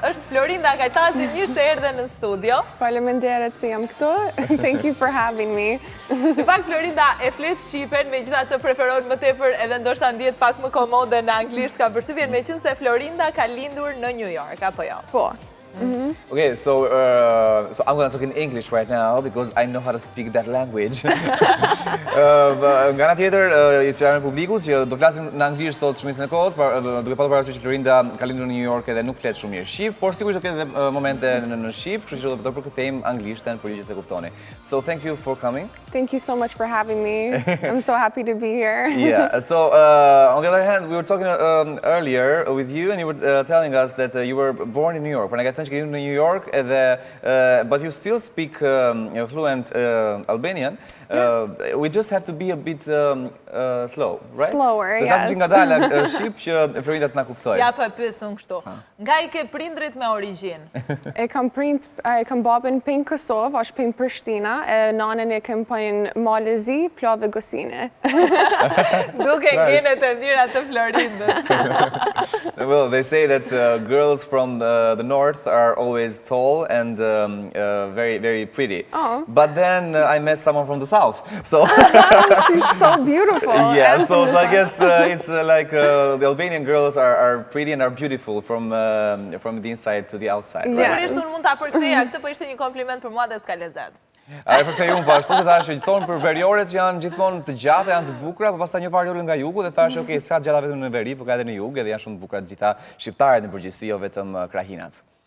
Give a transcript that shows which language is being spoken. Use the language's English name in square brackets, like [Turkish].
[Albanian] Është Florinda Kajtazi, mirë se erdhe në studio. Faleminderit se jam këtu. [English] Thank you for having me. [Albanian] Në fakt, Florinda e flet shqipen, megjithatë preferon më tepër edhe ndoshta ndihet pak më komode në anglisht, ka përshtypjen meqense Florinda ka lindur në New York, apo jo? Po. [English] Okay, so I'm going to talk in English right now because I know how to speak that language. [Albanian] Nga ana tjetër, i sqarojmë publikut që do flasim në anglisht sot shumicën e kohës, duke pasur parasysh që Florinda ka lindur në New York edhe nuk flet shumë mirë shqip, por sigurisht do ketë edhe momente në shqip, kështu që do përkthejmë anglishten për ju që s'e kuptoni. [English] So thank you for coming. Thank you so much for having me. I'm so happy to be here. Yeah, so on the other hand, we were talking earlier with you and you were telling us that you were born in New York. [Albanian] Pra ne ka thënë që ke lindur në New York edhe [English] but you still speak fluent Albanian. We just have to be a bit slow, right? Slower, yes. [Albanian] Të flasim nga dala shqip që Florinda të na kuptojë. Ja, po e pyes unë kështu. Nga i ke prindrit me origjinë? E kam babën pejnë Kosovë, është pejnë Prishtina, e nanën e kam pejnë Malezi, Plavë Gosine. Duke genet e mira të Florindës. [English] Well, they say that girls from the north are always tall and very, very pretty. Oh. But then I met someone from the south, so She's so beautiful. yeah. So I guess it's like the Albanian girls are pretty and are beautiful from the inside to the outside. Right? [Albanian] Sigurisht unë mund ta përktheja këtë, po ishte një kompliment për mua dhe s'ka lezet. A e përkthej unë po ashtu se thashë që tonë për veriorët që janë gjithmonë të gjata, janë të bukura, por pastaj një variorë nga jugu dhe thashë okay, s'ka gjata vetëm në veri, por ka edhe në jug edhe janë shumë të bukura të gjitha shqiptarët në përgjithësi, jo vetëm krahinat.